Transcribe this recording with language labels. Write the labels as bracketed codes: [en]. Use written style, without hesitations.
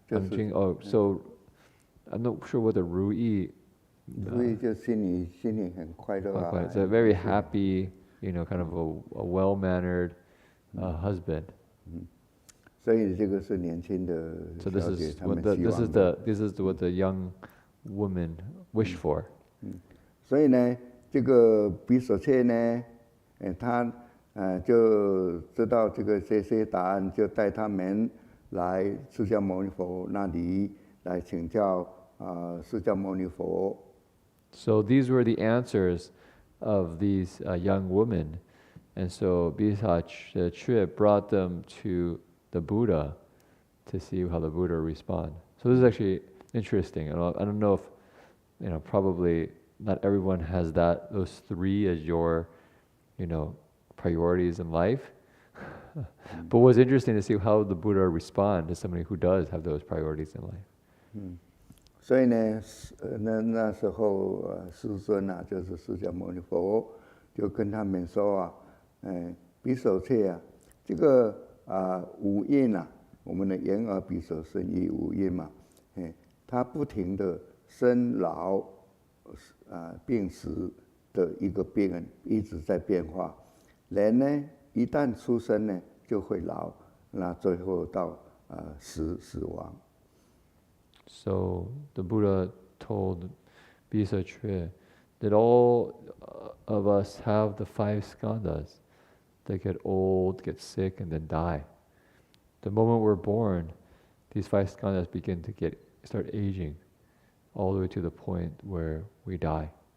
[en] 郎君so I'm not sure what the 如意。 [zh] 如意就心里很快乐啊。 [en] It's a very happy, kind of a well-mannered husband. [zh] 所以这个是年轻的小姐他们希望的。 [en] This is what the young woman wish for. [zh] 所以呢，这个比索切呢，他就知道这些答案，就带他们来释迦牟尼佛那里来请教释迦牟尼佛。 [en] So these were the answers of these young women, and so Bisa Chue brought them to the Buddha to see how the Buddha would respond. So this is actually interesting. I don't know if, probably not everyone has those 3 as your, priorities in life. But what's interesting to see how the Buddha respond to somebody who does have those priorities in life. [zh] 所以呢，那时候师尊就是释迦牟尼佛，就跟他们说比手切这个五蕴我们的眼耳鼻舌身意五蕴嘛，它不停的生老病死的一个病一直在变化。人呢，一旦出生呢，就会老，那最后到死亡。 [en] So the Buddha told Bisa Chue that all of us have the 5 skandhas. They get old, get sick, and then die. The moment we're born, these 5 skandhas begin to start aging, all the way to the point where we die.